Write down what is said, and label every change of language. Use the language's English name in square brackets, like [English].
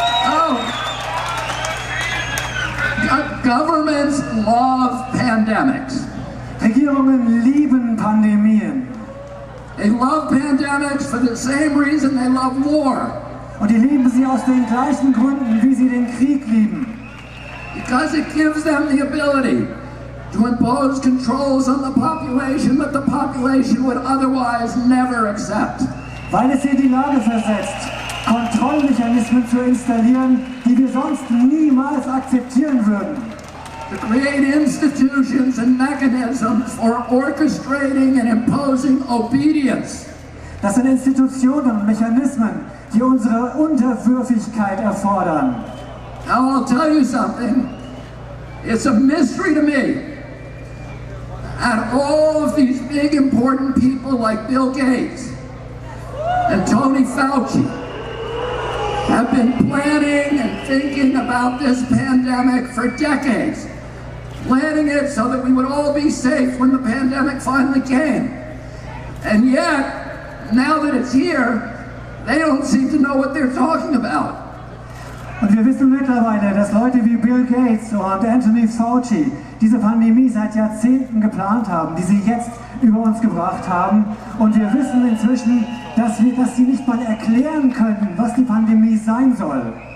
[English] Oh. Governments love pandemics. [German] Regierungen lieben Pandemien. [English] They love pandemics for the same reason they love war. [German] Und die lieben sie aus den gleichen Gründen, wie sie den Krieg lieben. [English] Because it gives them the ability to impose controls on the population that the population would otherwise never accept. [German] Weil es sie in die Lage versetzt, Kontrollmechanismen zu installieren, die wir sonst niemals akzeptieren würden. [English] To create institutions and mechanisms for orchestrating and imposing obedience. [German] Das sind Institutionen und Mechanismen, die unsere Unterwürfigkeit erfordern. [English] Now I'll tell you something. It's a mystery to me. And all of these big important people like Bill Gates and Tony Fauci have been planning and thinking about this pandemic for decades. Planning it so that we would all be safe when the pandemic finally came. And yet, now that it's here, they don't seem to know what they're talking about. [German] Und wir wissen mittlerweile, dass Leute wie Bill Gates und Anthony Fauci diese Pandemie seit Jahrzehnten geplant haben, die sie jetzt über uns gebracht haben. Und wir wissen inzwischen, dass sie nicht mal erklären können, was die Pandemie sein soll.